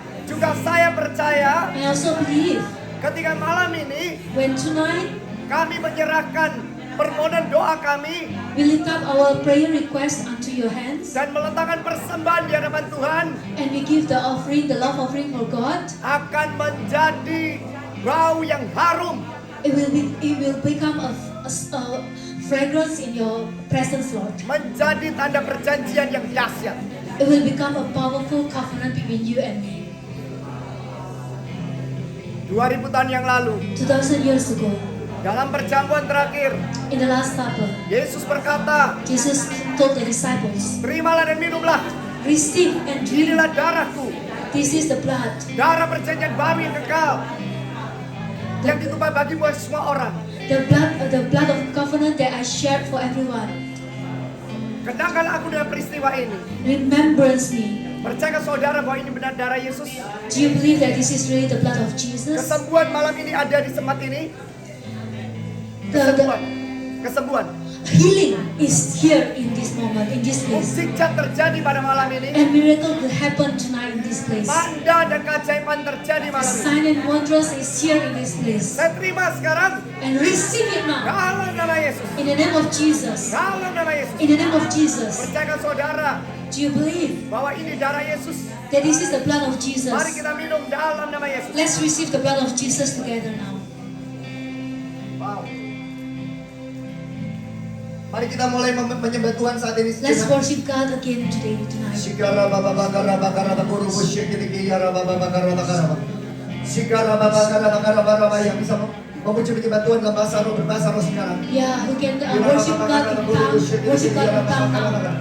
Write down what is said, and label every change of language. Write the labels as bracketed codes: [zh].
[id] Juga saya percaya [en] I also believe. [id] ketika malam ini [en] When tonight [id] kami menyerahkan permohonan doa kami [en] we lift up our prayer request unto your hands, [id] dan meletakkan persembahan di hadapan Tuhan, [en] and we give the offering, the love offering for God, [id] akan menjadi bau yang harum. [en] it will become a fragrance in your presence, Lord. [id] Menjadi tanda perjanjian yang dahsyat. [en] It will become a powerful covenant between you and me. [id] 2000 tahun yang lalu, [en] 2000 years ago, [id] dalam perjamuan terakhir, [en] in the Last Supper, [id] Yesus berkata, [en] Jesus told the disciples, [id] terimalah dan minumlah. [en] receive and drink. [id] Inilah darahku, [en] This is the blood, [id] darah perjanjian baru yang kekal, yang ditumpah bagi buat semua orang. [en] the blood of covenant that I shared for everyone. [id] Kenangkan aku dengan peristiwa ini. [en] Remembrance me. [id] Percaya saudara bahwa ini benar darah Yesus? [en] Do you believe that this is really the blood of Jesus? [id] Kesembuhan malam ini ada di tempat ini. [en] The [id] Kesembuhan. [en] healing is here in this moment, in this place. [id] Mukjizat terjadi pada malam ini. [en] And miracle will happen tonight in this place. [id] Tanda dan keajaiban terjadi malam ini. [en] Sign and wonders is here in this place. [id] Saya terima sekarang [en] And receive it now. [id] dalam nama Yesus. [en] In the name of Jesus. [id] Dalam nama Yesus. [en] In the name of Jesus. [id] Percaya saudara [en] Do you believe [id] bahwa ini darah Yesus? [en] that this is the blood of Jesus? [id] Mari kita minum dalam nama Yesus. [en] Let's receive the blood of Jesus together now. Wow. [id] Mari kita mulai menyembah Tuhan saat ini. [en] Let's worship God again today, tonight. Sigara baba bakara bakara bakuru busyek diki yara baba bakara bakara. [id] Sigara baba bakara bakara bakara yang bisa memuji-muji Tuhan dalam bahasa roh, berbahasa roh sekarang. [en] Yeah, who can worship God in tongues, worship God in tongues now.